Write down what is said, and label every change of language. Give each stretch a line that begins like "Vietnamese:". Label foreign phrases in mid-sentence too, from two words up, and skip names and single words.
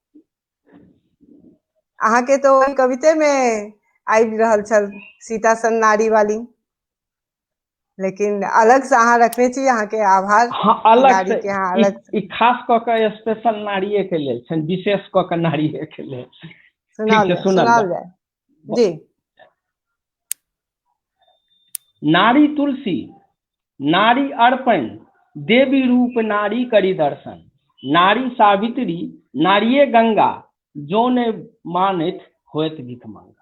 Maithili: अहाँ के तो ओहि कविते में आबि रहल छल सीता सन नारी वाली, लेकिन अलग से अहाँ रखने छी। अहाँ के आभार। हाँ, अलग नारी से के अहाँ अलग से खास कऽ के स्पेशल नारिये के लेल छनि, विशेष कऽ के नारिये के लेल। ठीक छै, सुनाल जाए जी। नारी तुलसी, नारी अर्पण, देवी रूप नारी करी दर्शन। नारी सावित्री, नारिये गंगा, जो ने मानित होत भिख मंगा।